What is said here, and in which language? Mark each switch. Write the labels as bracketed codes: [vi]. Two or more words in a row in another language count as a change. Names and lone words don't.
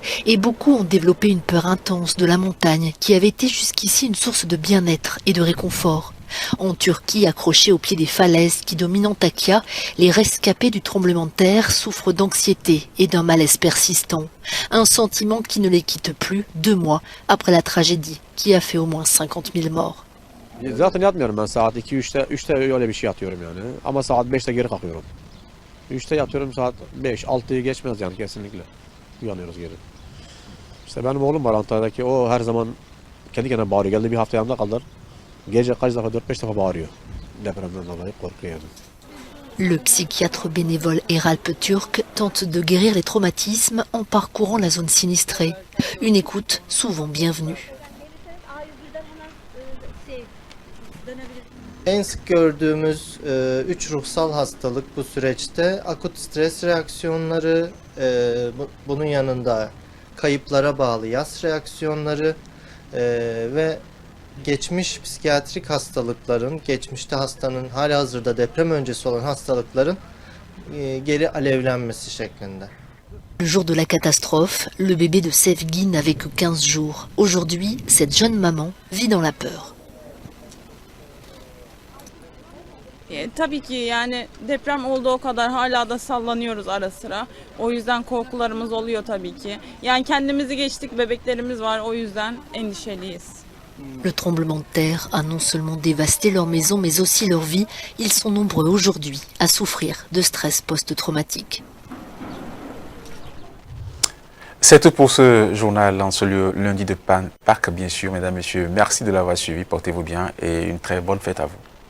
[fr] Et beaucoup ont développé une peur intense de la montagne qui avait été jusqu'ici une source de bien-être et de réconfort. En Turquie, accrochés au pied des falaises qui dominent Antakya, les rescapés du tremblement de terre souffrent d'anxiété et d'un malaise persistant. Un sentiment qui ne les quitte plus 2 mois après la tragédie qui a fait au moins 50 000 morts. [tr] Zaten yatmıyorum ben saat 2-3'te öyle bir şey yatıyorum yani. Ama saat 5'te geri kalkıyorum. 3'te yatıyorum saat 5, 6'yı geçmez yani kesinlikle. Uyanıyoruz geri. İşte benim oğlum var Antalya'daki, o her zaman kendi kendine bağırıyor. Geldi bir hafta yanımda kaldılar. Gece kaç defa 4-5 defa bağırıyor. Depremden dolayı korkuyor yani. [fr] Le psychiatre bénévole Eralp Turk tente de guérir les traumatismes en parcourant la zone sinistrée. Une écoute souvent bienvenue. [tr] En sık gördüğümüz 3 ruhsal hastalık bu süreçte akut stres reaksiyonları, bunun yanında kayıplara bağlı yas reaksiyonları ve geçmiş psikiyatrik hastalıkların, geçmişte hastanın halihazırda deprem öncesi olan hastalıkların geri alevlenmesi şeklinde. [fr] Le jour de la catastrophe, le bébé de Sevgi n'avait que 15 jours. Aujourd'hui, cette jeune maman vit dans la peur. [tr] Tabii ki yani deprem olduğu kadar hala da sallanıyoruz ara sıra. O yüzden korkularımız oluyor tabii ki. Yani kendimizi geçtik, bebeklerimiz var, o yüzden endişeliyiz. [fr] Le tremblement de terre a non seulement dévasté leur maison mais aussi leur vie. Ils sont nombreux aujourd'hui à souffrir de stress post-traumatique. C'est tout pour ce journal en ce lundi de Pâques, bien sûr, mesdames, messieurs. Merci de l'avoir suivi, portez-vous bien et une très bonne fête à vous.